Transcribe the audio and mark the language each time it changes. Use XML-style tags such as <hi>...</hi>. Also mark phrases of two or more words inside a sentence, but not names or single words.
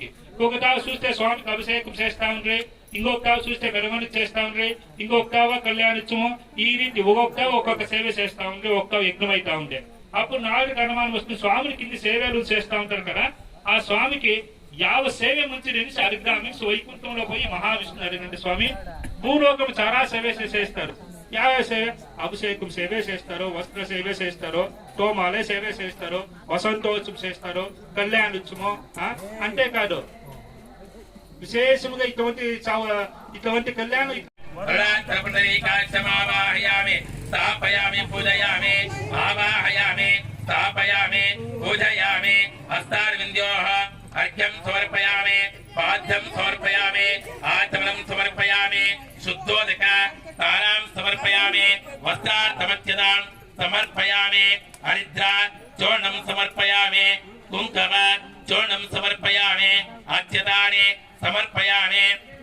<te>ఒక్కొక్క చూస్తే స్వామికి అభిషేకం చేస్తా ఉండ్రి, ఇంకొక చూస్తే మెరవణి చేస్తా ఉండ్రి, ఇంకొక కళ్యాణోత్సవం, ఈ రీతి ఒక్కొక్క సేవ చేస్తా ఉండ్రి, ఒక్క యజ్ఞం అవుతా ఉండే. అప్పుడు నాలుగు అనుమానం వస్తుంది, స్వామిని కింది సేవలు చేస్తా ఉంటారు కదా, ఆ స్వామికి యావ సేవ మంచిది అనేసి అడిగ్రామి వైకుంఠంలో పోయి మహావిష్ణువు అడిగినండి, స్వామి భూలోకం చాలా సేవ చేస్తారు, యావ సేవ అభిషేకం సేవ చేస్తారు, వస్త్ర సేవ చేస్తారు, తోమాలే సేవ చేస్తారు, వసంతోత్సవం చేస్తారు, కళ్యాణోత్సవం. అంతేకాదు విశేషముగా ఇటువంటి కళ్యాణం</te> <sa>స్థాపయామి పూజయామి ఆవాహయామి స్థాపయామి పూజయామి హస్తార్వింద్యోః అర్ఘ్యం సమర్పయామి పాద్యం సమర్పయామి ఆచమనం సమర్పయామి శుద్ధోదక తారాం సమర్పయామి వస్త్రార్థమత్యదాం సమర్పయామి హరిద్ర చూర్ణం సమర్పయామి కుంకుమ చూర్ణం సమర్పయామి అత్యదాని సమర్పయామి</sa>